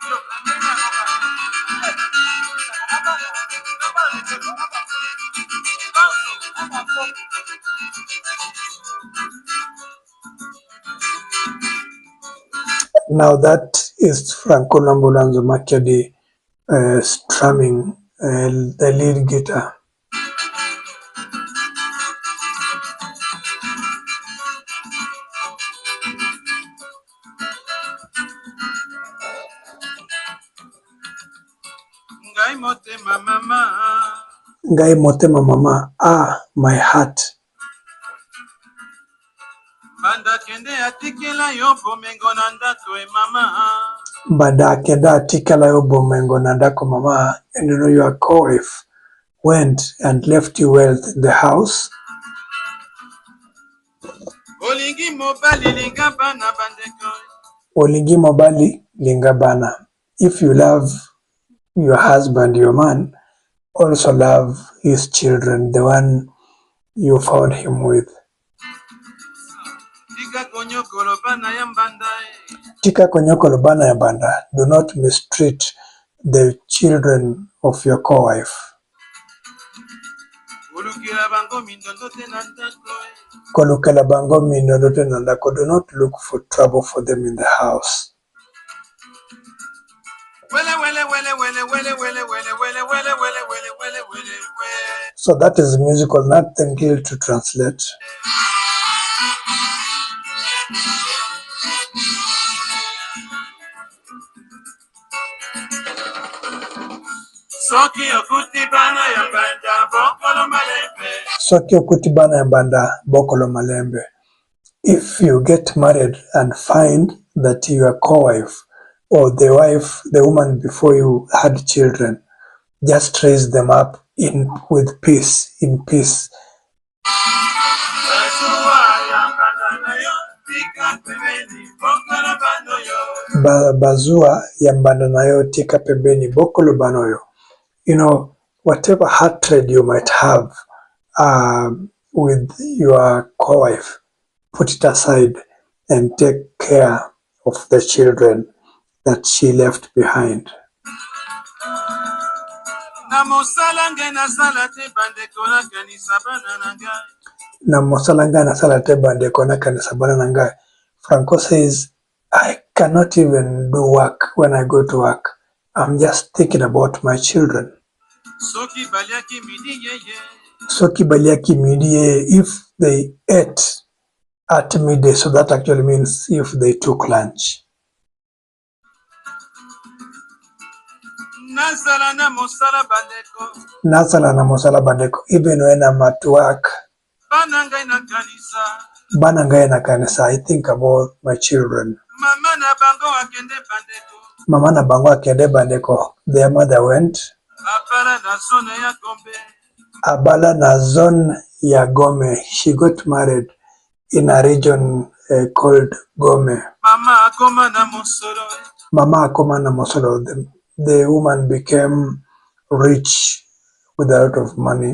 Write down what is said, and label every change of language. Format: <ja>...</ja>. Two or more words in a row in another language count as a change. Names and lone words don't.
<en>Now that is Franco Lambulanzo Makiadi strumming the lead guitar.</en> <ln>Ngai motema mama,</ln> <en>my heart.</en> <ln>Banda kende atikela yo bomengo na ndako mama.</ln> <en>And you know your co-wife went and left you wealth in the house.</en> <ln>Olingi mobali linga bana.</ln> <en>If you love your husband, your man, also love his children, the one you found him with.</en> <ln>Tika konyokolo bana ya banda.</ln> <en>Do not mistreat the children of your co-wife.</en> <ln>Kolukela bango mindodote nandako.</ln> <en>Do not look for trouble for them in the house. So that is musical, nothing here to translate.</en> <ln>Soki okuti bana ya mbanda Bokolo malembe.</ln> <en>If you get married and find that your co-wife or the wife, the woman before you had children, just raise them up with peace, in peace.</en> <ln>Bazua ya mbanda nayo tika pembeni, bokolo banoyo.</ln> <en>You know, whatever hatred you might have with your co-wife, put it aside and take care of the children that she left behind.</en> <ln>Na mosala nga nasala te bandeko na kanisa bana nangai.</ln> <en>Franco says, I cannot even do work when I go to work. I'm just thinking about my children.</en> <ln>Soki baliaki midi,</ln> <en>if they ate at midday, so that actually means if they took lunch.</en> <ln>Nazala na mosala bandeko,</ln> <en>even when I'm at work.</en> <ln>Bana ngai na kanisa,</ln> <en>I think about my children.</en> <ln>Mama na bango akende bandeko,</ln> <en>their mother went.</en> <ln>Abala na zone ya Gome.</ln> <en>She got married in a region called Gome.</en> <ln>Mama akoma na mosolo.</ln> <en>The woman became rich with a lot of money.</en>